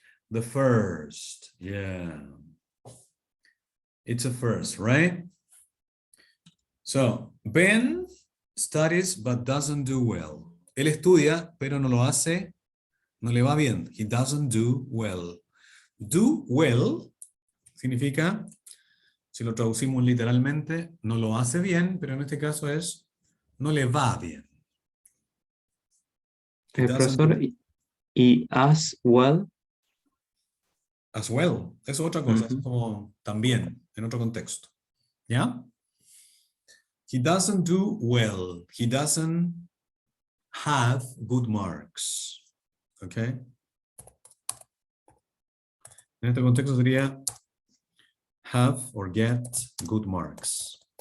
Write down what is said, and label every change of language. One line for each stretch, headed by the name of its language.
English: The first, yeah. It's a first, right? So, Ben studies but doesn't do well.
Spanish: Él estudia, pero no lo hace, no le va bien.
English: He doesn't do well. Do well
Spanish: significa, si lo traducimos literalmente, no lo hace bien, pero en este caso es, no le va bien.
English: He doesn't
Spanish: Profesor,
English: do- y as well. As well,
Spanish: es otra cosa, es Ujú. como también, en otro contexto.
English: ¿Ya? He doesn't do well. He doesn't have good marks. ¿Ok?
Spanish: En este contexto sería
English: have or get good marks.